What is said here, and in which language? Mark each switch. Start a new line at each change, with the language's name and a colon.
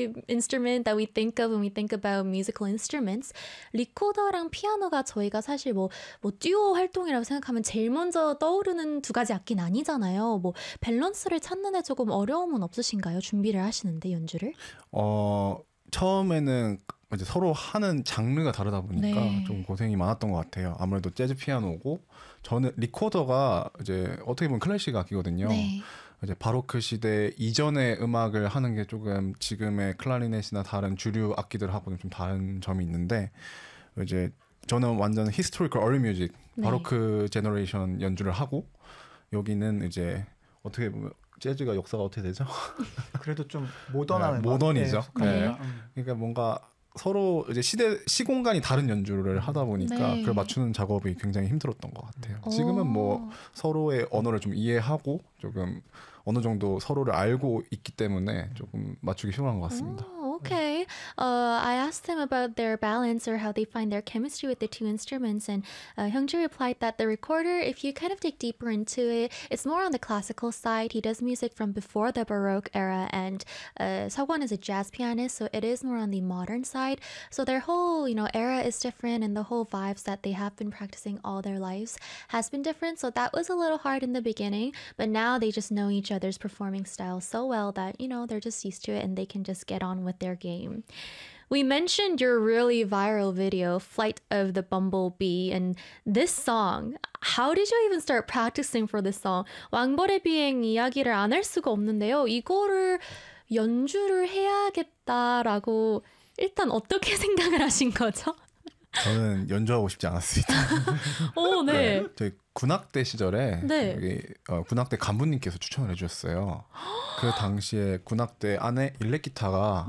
English: instrument that we think of when we think about musical instruments.
Korean: 리코더랑 피아노가 저희가 사실 뭐 듀오 활동이라고 생각하면 제일 먼저 떠오르는 두 가지 악기는 아니잖아요. 뭐 밸런스를 찾는 데 조금 어려움은 없으신가요? 준비를 하시는데 연주를? 처음에는 이제 서로 하는 장르가 다르다 보니까 네. 좀 고생이 많았던 것 같아요. 아무래도 재즈 피아노고, 저는 리코더가 이제 어떻게 보면 클래식 악기거든요. 네. 이제 바로크 시대 이전의 음악을 하는 게 조금 지금의 클라리넷이나 다른 주류 악기들하고는 좀 다른 점이 있는데, 이제 저는 완전 히스토리컬 얼리 뮤직, 네. 바로크 제너레이션 연주를 하고, 여기는 이제 어떻게 보면 재즈가 역사가 어떻게 되죠? 그래도 좀 네, 모던한 음악에 모던이죠. 네. 속합니다. 그러니까 뭔가 서로 이제 시대, 시공간이 다른 연주를 하다 보니까 그걸 네. 맞추는 작업이 굉장히 힘들었던 것 같아요. 지금은 뭐 서로의 언어를 좀 이해하고 조금 어느 정도 서로를 알고 있기 때문에 조금 맞추기 쉬운 것 같습니다.
English: Okay. I asked them about their balance or how they find their chemistry with the two instruments, and Hyungju replied that the recorder, if you kind of dig deeper into it, it's more on the classical side. He does music from before the Baroque era, and Seokwon is a jazz pianist, so it is more on the modern side. So their whole, era is different, and the whole vibes that they have been practicing all their lives has been different. So that was a little hard in the beginning, but now they just know each other's performing style so well that, they're just used to it and they can just get on with their game. We mentioned your really viral video, Flight of the Bumblebee, and this song. How did you even start practicing for this song?
Korean: 왕벌의 비행 이야기를 안할 수가 없는데요. 이거를 연주를 해야겠다라고 일단 어떻게 생각을 하신 거죠? 저는 연주하고 싶지 않았습니다. 네. 네. 저희 군악대 시절에 네. 여기 군악대 간부님께서 추천을 해주셨어요. 그 당시에 군악대 안에 일렉기타가